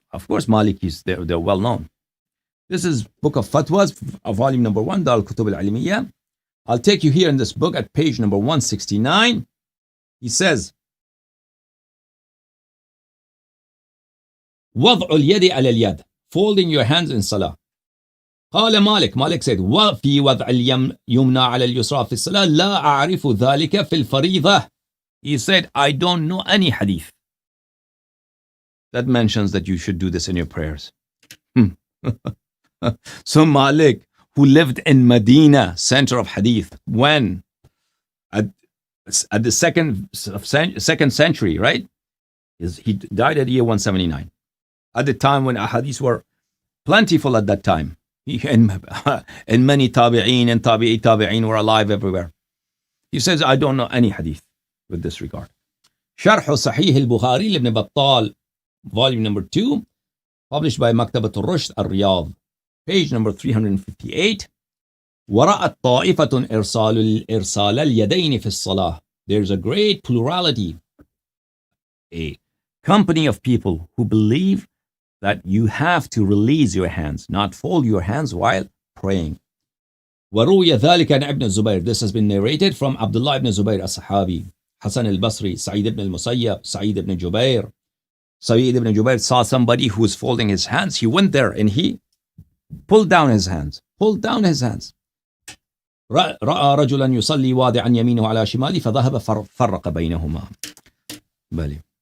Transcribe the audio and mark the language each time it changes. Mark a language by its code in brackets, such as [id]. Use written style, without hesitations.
[en] Of course, Malikis, they're well known. This is Book of Fatwas, volume number 1, Dar al-Kutub al-Alimiyya. I'll take you here in this book at page number 169. He says, [ar] وضع اليد على اليد, [en] folding your hands in salah. [ar] قال مالك [en] said, [ar] وفي وضع اليمنى على اليسرى في الصلاة لا أعرف ذلك في الفريضة. [en] He said, I don't know any hadith that mentions that you should do this in your prayers. So Malik, who lived in Medina, center of hadith, when at the second century, right? He died at year 179. At the time when ahadiths were plentiful at that time. And many tabi'een and tabi'een were alive everywhere. He says, I don't know any hadith with this regard. Sharh Sahih al-Bukhari ibn Battal, volume number 2, published by Maktabat al-Rushd al-Riyadh, page number 358. [ar] ورأت طائفة إرسال اليدين في الصلاة. [en] There's a great plurality, a company of people who believe that you have to release your hands, not fold your hands while praying. [ar] وروي ذلك عن ابن الزبير. [en] This has been narrated from Abdullah ibn Zubayr as-Sahabi, Hassan al-Basri, Sa'id ibn al-Musayyab, Sa'id ibn Jubair, Sa'id ibn Jubair saw somebody who was folding his hands. He went there and he pulled down his hands. Pulled down his hands. [ar] رأى رجلا يصلي واضعا يمينه على شماله فذهب فرق بينهما. بلي.